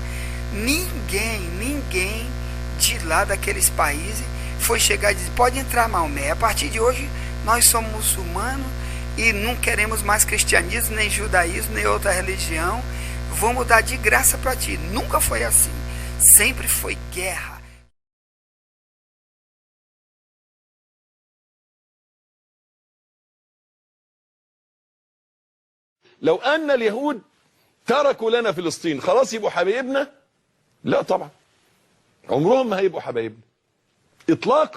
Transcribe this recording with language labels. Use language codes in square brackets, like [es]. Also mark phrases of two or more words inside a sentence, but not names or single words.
[pt] Ninguém de lá daqueles países foi chegar e dizer: pode entrar, Maomé, a partir de hoje nós somos muçulmanos e não queremos mais cristianismo, nem judaísmo, nem outra religião, vamos dar de graça para ti. Nunca foi assim, sempre foi guerra. [ar] لو أن اليهود تركوا لنا فلسطين خلاص يبقوا حبايبنا؟ لا طبعا، عمرهم ما هيبقوا حبايبنا إطلاقا.